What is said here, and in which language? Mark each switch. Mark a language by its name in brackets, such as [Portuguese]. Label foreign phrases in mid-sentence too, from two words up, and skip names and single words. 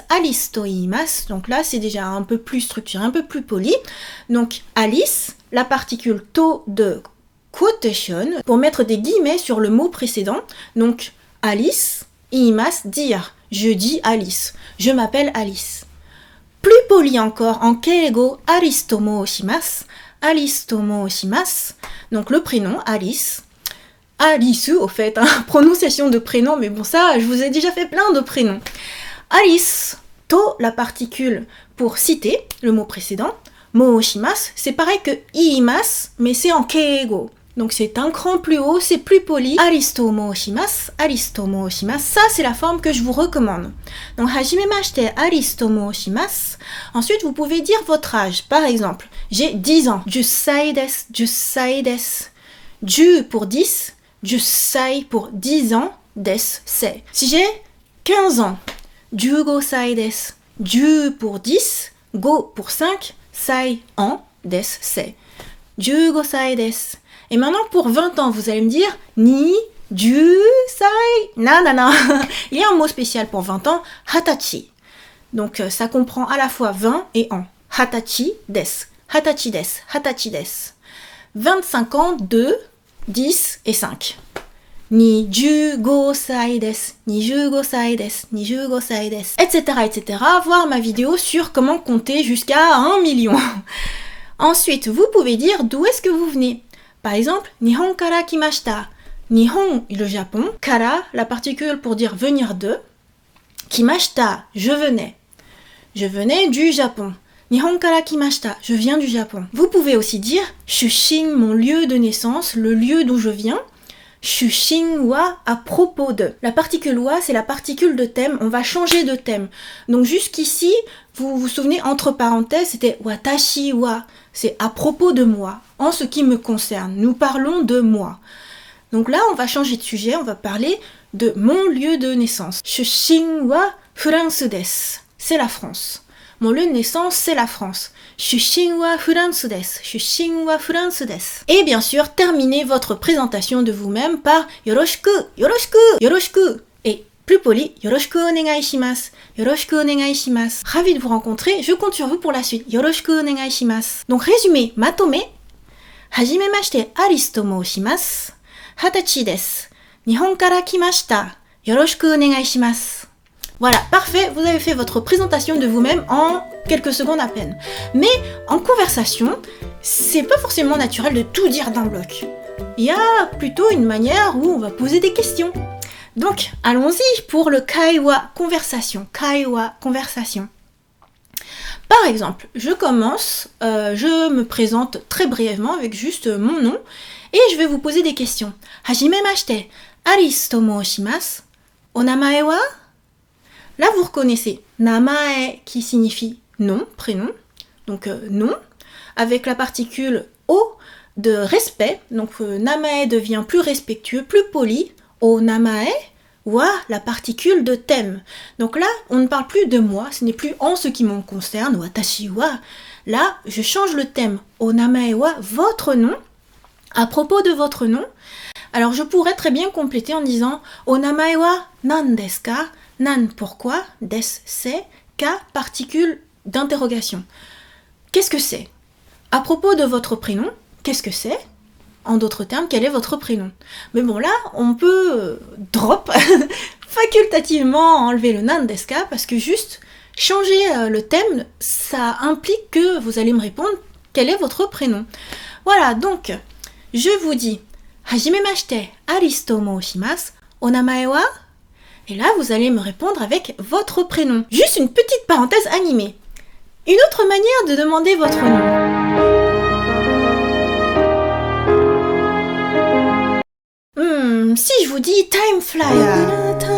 [Japanese] アリスと言います, [French] donc là c'est déjà un peu plus structuré, un peu plus poli. Donc Alice, la particule to de quotation, pour mettre des guillemets sur le mot précédent. Donc Alice, iimasu, dire, je dis Alice, je m'appelle Alice. Plus poli encore, en keigo, [Japanese] アリスと申します. アリスと申します, [French] donc le prénom Alice. Alice, au fait, prononciation de prénom, mais bon ça, je vous ai déjà fait plein de prénoms. Alice, to, la particule pour citer, le mot précédent. [Japanese] 申します, [French] c'est pareil que iimasu, mais c'est en keigo. Donc c'est un cran plus haut, c'est plus poli. [Japanese] アリスと申します, アリスと申します. [French] Ça, c'est la forme que je vous recommande. Donc, [Japanese] はじめまして、アリスと申します. [French] Ensuite, vous pouvez dire votre âge. Par exemple, j'ai 10 ans. [Japanese] 十歳です、十歳です. [French] Ju pour 10, jussai pour 10 ans, desu, c'est. Si j'ai 15 ans, [Japanese] 十五歳です. [French] Ju pour 10, go pour 5, sai an, desu, c'est. [Japanese] 十五歳です. [French] Et maintenant, pour 20 ans, vous allez me dire [Japanese] 二、十、歳. [French] Non. Il y a un mot spécial pour 20 ans, hatachi. Donc, ça comprend à la fois 20 et an. [Japanese] 二十歳です. 二十歳です。二十歳です. [French] 25 ans, 2, 10 et 5. [Japanese] 二、十、五、歳です. 二、十、五、歳です。二、十、五、歳です. [French] Etc. Voir ma vidéo sur comment compter jusqu'à 1 million. Ensuite, vous pouvez dire d'où est-ce que vous venez. Par exemple, [Japanese] 日本から来ました。日本, [French] le Japon. Kara, la particule pour dire venir de. Kimashita, je venais. Je venais du Japon. [Japanese] 日本から来ました, [French] je viens du Japon. Vous pouvez aussi dire Shushin, mon lieu de naissance, le lieu d'où je viens. [Japanese] 出身は, [French] à propos de. La particule wa, c'est la particule de thème. On va changer de thème. Donc jusqu'ici, vous vous souvenez, entre parenthèses, c'était [Japanese] 私は. [French] C'est à propos de moi, en ce qui me concerne. Nous parlons de moi. Donc là, on va changer de sujet, on va parler de mon lieu de naissance. [Japanese] 出身はフランスです. [French] C'est la France. Mon lieu de naissance, c'est la France. [Japanese] 出身はフランスです。出身はフランスです. [French] Et bien sûr, terminez votre présentation de vous-même par [Japanese] よろしく、よろしく、よろしく. [French] Et plus poli, [Japanese] よろしくお願いします. よろしくお願いします. [French] Ravi de vous rencontrer, je compte sur vous pour la suite. [Japanese] よろしくお願いします. [French] Donc résumé, matome. [Japanese] はじめまして、アリスと申します. 二十歳です。日本から来ました。よろしくお願いします. [French] Voilà, parfait, vous avez fait votre présentation de vous-même en quelques secondes à peine. Mais en conversation, c'est pas forcément naturel de tout dire d'un bloc. Il y a plutôt une manière où on va poser des questions. Donc, allons-y pour le kaiwa, conversation. Kaiwa, conversation. Par exemple, je commence, je me présente très brièvement avec juste mon nom et je vais vous poser des questions. [Japanese] はじめまして、アリスと申します. お名前は? [French] Là, vous reconnaissez namae qui signifie nom, prénom, donc nom, avec la particule o de respect, donc namae devient plus respectueux, plus poli, [Japanese] お名前は [French] la particule de thème. Donc là, on ne parle plus de moi, ce n'est plus en ce qui me concerne, [Japanese] 私は. [French] Là, je change le thème, [Japanese] お名前は, [French] votre nom, à propos de votre nom. Alors je pourrais très bien compléter en disant [Japanese] お名前は何ですか? [French] Nan pourquoi, des c'est, ka particule d'interrogation. Qu'est-ce que c'est? À propos de votre prénom, qu'est-ce que c'est? En d'autres termes, quel est votre prénom? Mais bon là, on peut drop facultativement enlever le [Japanese] 何ですか [French] parce que juste changer le thème, ça implique que vous allez me répondre quel est votre prénom. Voilà, donc je vous dis [Japanese] はじめまして、アリスと申します。お名前は? [French] Et là, vous allez me répondre avec votre prénom. Juste une petite parenthèse animée. Une autre manière de demander votre nom. Si je vous dis [English] time flyer.